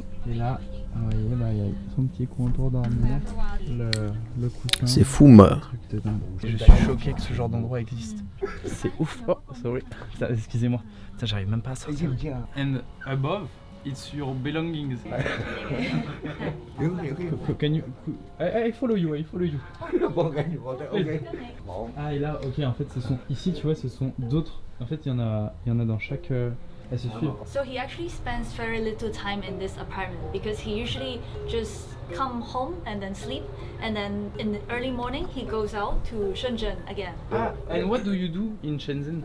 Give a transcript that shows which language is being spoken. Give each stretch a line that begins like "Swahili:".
French: Et là, vous voyez, bah, il y a son petit coin pour dormir, le coussin. C'est fou, ma. Truc de dingue. Je suis choqué que ce genre d'endroit existe. C'est ouf.
English: Oh, sorry.
French: Putain, excusez-moi. Putain, j'arrive même pas à sortir.
English: And above, it's your belongings. Can you? I follow you. I follow you.
French: Ah, et là, ok. En fait, ce sont ici, tu vois, ce sont d'autres. En fait, il y en a dans chaque. Elles se suivent.
English: So he actually spends very little time in this apartment because he usually just come home and then sleep, and then in the early morning he goes out to Shenzhen again. Ah, and what do you do in Shenzhen?